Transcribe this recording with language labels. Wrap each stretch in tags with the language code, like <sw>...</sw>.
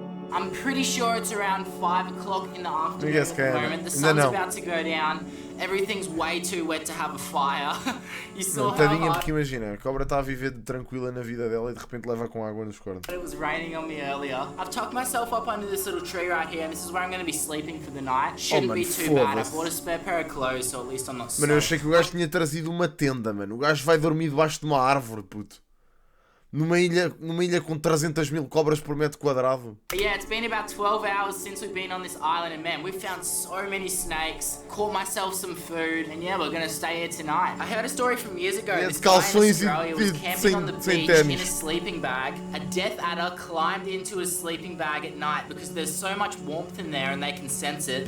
<en>I'm pretty sure it's around 5 o'clock in the afternoon at the moment. The sun's about to go down. Everything's way too wet to have a fire. You saw how</en> <pt>tadinha, porque imagina, a cobra está a viver tranquila na vida dela e de repente leva com água nos cornos.</pt> <en>It was raining on me earlier. I've tucked myself up under this little tree right here, and this is where I'm going to be sleeping for the night. Shouldn't be too bad. I bought a spare pair of clothes, so at least I'm not soaked.</en> <pt>Mano, eu achei que o gajo tinha trazido uma tenda, mano. O gajo vai dormir debaixo de uma árvore, puto. Numa ilha com 300 mil cobras por metro quadrado.</pt> <en>Yeah, it's been about 12 hours since we've been on this island, and man, we've found so many snakes, caught myself some food, and yeah, we're gonna stay here tonight. I heard a story from years ago. This guy in Australia was camping on the beach in a sleeping bag. A death adder climbed into his sleeping bag at night because there's so much warmth in there and they can sense it.</en>